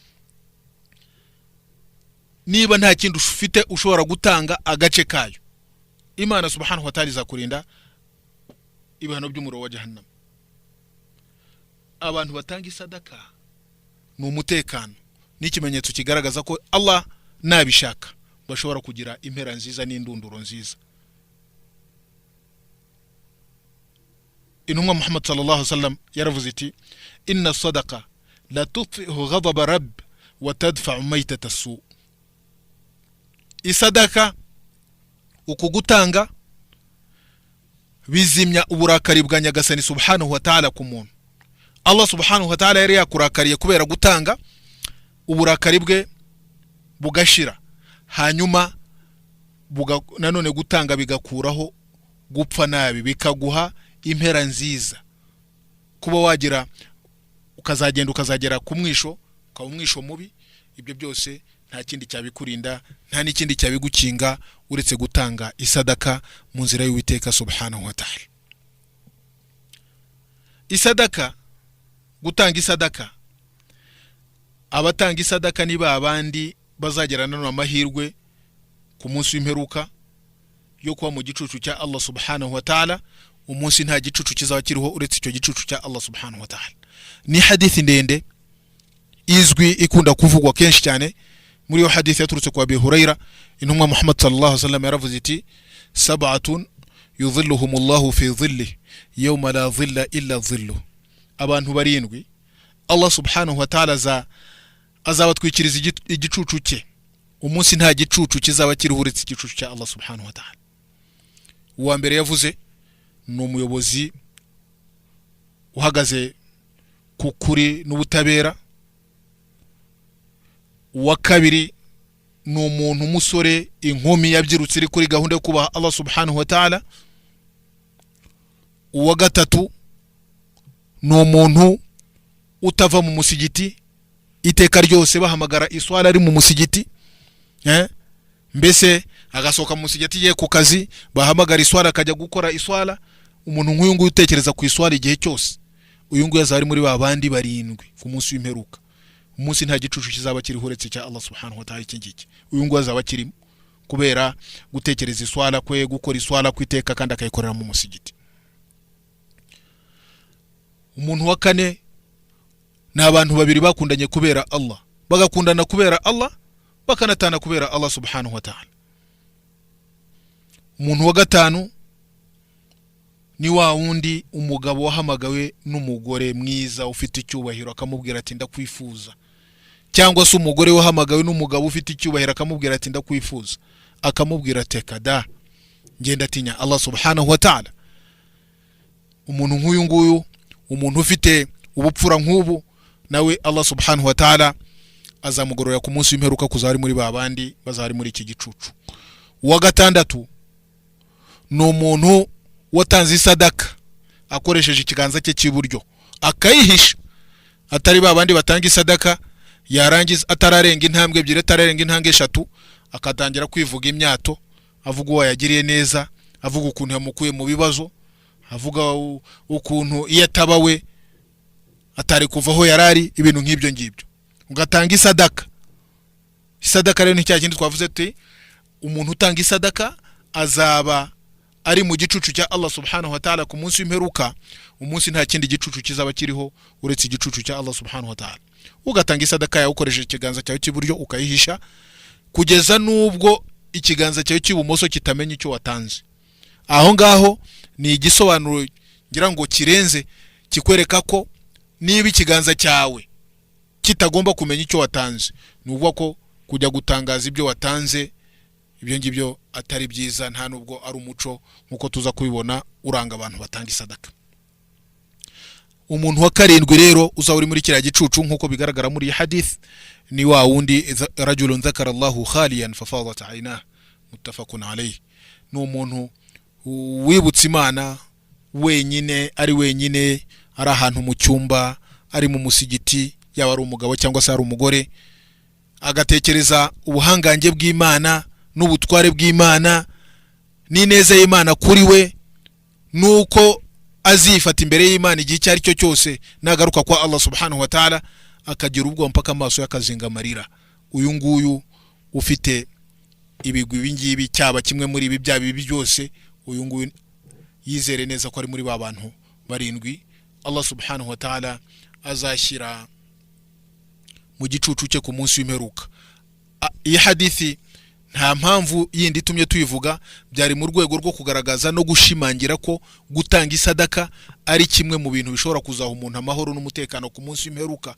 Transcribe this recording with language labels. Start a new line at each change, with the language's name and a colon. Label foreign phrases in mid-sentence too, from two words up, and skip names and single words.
Kinyarwanda: Niba nta kindi ufite ushobora gutanga agace kayo, Imana
Arabic: سبحانه وتعالى
Kinyarwanda: izakurinda ibihano by'umuriro wa jahannam. Abantu batanga isadaka ni umutekano, n'ikimenyetso kigaragaza ko Allah nabishaka bashobora kugira impera nziza n'indunduro nziza. Intumwa Muhammad
Arabic: صلى الله عليه وسلم
Kinyarwanda: yaravuze iti
Arabic: إن الصدقة لتطفئ غضب الرب وتدفع ميتة السوء',
Kinyarwanda: isadaka ukugutanga bizimya uburakari bwa nyagasani
Arabic: سبحانه وتعالى
Kinyarwanda: ku muntu. Allah
Arabic: سبحانه وتعالى
Kinyarwanda: yari yakurakariye kubera gutanga, uburakari bwe bugashira, hanyuma nanone gutanga bigakuraho gupfa nabi, bikaguha impera nziza, kuba wagira ukazagera ku mwisho, ukaba umwisho mubi. Ibyo byose nta kindi cyabikurinda, nta n'ikindi cyabigukinga uretse gutanga isadaka mu nzira y'Uwiteka
Arabic: سبحانه وتعالى.
Kinyarwanda: Isadaka, gutanga isadaka, abatanga isadaka niba abandi bazagerana n'amahirwe ku munsi w'imperuka yo kuba mu gicucu cya Allah
Arabic: سبحانه وتعالى.
Kinyarwanda: Umunsi nta gicucu kizaba kiriho uretse icyo gicucu cya Allah
Arabic: سبحانه وتعالى.
Kinyarwanda: Ni hadithi ndende izwi ikunda kuvugwa kenshi cyane. Muri yo hadithi yaturutse kwa Abi Huraira, intumwa Muhammad
Arabic: صلى الله عليه وسلم
Kinyarwanda: yaravuze iti:
Arabic: سبعة يظلهم الله في ظله يوم لا ظل إلا ظله.
Kinyarwanda: Abantu barindwi Allah
Arabic: سبحانه وتعالى
Kinyarwanda: azabatwikiriza igicucu cye. Umunsi nta gicucu kizaba kiriho uretse igicucu cya Allah
Arabic: سبحانه وتعالى.
Kinyarwanda: Uwa mbere yavuze ni umuyobozi uhagaze ku kuri n'ubutabera. Uwa kabiri ni umuntu umusore inkumi yabyirutse iri kuri gahunda yo kubaha Allah
Arabic: سبحانه وتعالى.
Kinyarwanda: Uwa gatatu ni umuntu utava mu musigiti iteka ryose bahamagara iswala ari mu musigiti, mbese agasoka mu musigiti ye ku kazi bahamagara iswala akajya gukora iswala. Umuntu nk'uyu nguyu utekereza ku iswala igihe cyose, uyu nguyu azari muri babandi barindwi ku munsi w'imperuka. Umunsi nta gicucu kizaba kiriho uretse cya Allah
Arabic: سبحانه وتعالى.
Kinyarwanda: Iki uyu nguyu azaba kirimo kubera gutekereza iswala kwe, gukora iswala kwiteka kandi akayikorera mu musigiti. Umuntu wa kane ni abantu babiri bakundanye kubera Allah, bagakundana kubera Allah, bakanatana kubera Allah
Arabic: سبحانه وتعالى.
Kinyarwanda: Umuntu wa gatanu ni wa wundi umugabo wahamagawe n'umugore mwiza ufite icyubahiro akamubwira ati ndakwifuza, cyangwa se umugore wahamagawe n'umugabo ufite icyubahiro akamubwira ati ndakwifuza, akamubwira ati kada ngenda tinya Allah
Arabic: سبحانه وتعالى.
Kinyarwanda: Umuntu nk'uyu nguyu, umuntu ufite ubupfura nk'ubu, nawe Allah
Arabic: سبحانه وتعالى
Kinyarwanda: azamugorora ku munsi w'imperuka kuzari muri babandi bazari muri iki gicucu. Uwa gatandatu ni umuntu watanze isadaka akoresheje ikiganza cye cy'iburyo akayihisha, atari babandi batanga isadaka yarangiza atararenga intambwe ebyiri, atararenga intambwe eshatu, akatangira kwivuga imyato, avuga uwo yagiriye neza, avuga ukuntu yamukuye mu bibazo, avuga ukuntu iyo atabawe atari kuvaho yarari, ibintu nk'ibyo ngibyo. Ugatanga isadaka. Isadaka rero ni cya kindi twavuze ati umuntu utanga isadaka azaba ari mu gicucu cya Allah
Arabic: سبحانه وتعالى
Kinyarwanda: ku munsi w'imperuka. Umunsi nta kindi gicucu kizaba kiriho uretse igicucu cya Allah
Arabic: سبحانه وتعالى.
Kinyarwanda: Ugatanga isadaka yawe ukoresheje ikiganza cyawe cy'iburyo ukayihisha kugeza nubwo ikiganza cyawe cy'ibumoso kitamenya icyo watanze. Aho ngaho ni igisobanuro ngira ngo kirenze kikwereka ko niba ikiganza cyawe kitagomba kumenya icyo watanze, nuvuga ko kujya gutangaza ibyo watanze ibyo ngibyo atari byiza, nta nubwo ari umuco nkuko tuza kubibona uranga abantu batanga isadaka. Umuntu wa karindwi rero uza uri muri kiriya gicucu nkuko bigaragara muri hadith ni wa wundi
Arabic: رجل ذكر الله خاليا ففاضت عيناه متفق عليه.
Kinyarwanda: Ni umuntu wibutse Imana wenyine, ari wenyine, ari ahantu mu cyumba, ari mu musigiti, yaba ari umugabo cyangwa se ari umugore, agatekereza ubuhangange bw'Imana n'ubutware bw'Imana n'ineza y'Imana kuri we, nuko azifata imbere y'Imana igihe cyari cyo cyose nagaruka kwa Allah
Arabic: سبحانه وتعالى,
Kinyarwanda: akagira ubwo mpaka amaso yakazinga amarira. Uyu nguyu ufite ibigwi bingibi cyaba kimwe muri ibi bya bibi byose, uyu nguyu yizere neza ko ari muri ba bantu barindwi Allah
Arabic: سبحانه وتعالى
Kinyarwanda: azashyira mu gicucu cye ku munsi w'imperuka. Iyi hadithi nta mpamvu yindi itumye tuyivuga, byari mu rwego rwo kugaragaza no gushimangira ko gutanga isadaka ari kimwe mu bintu bishobora kuzaha umuntu amahoro n'umutekano ku munsi w'imperuka.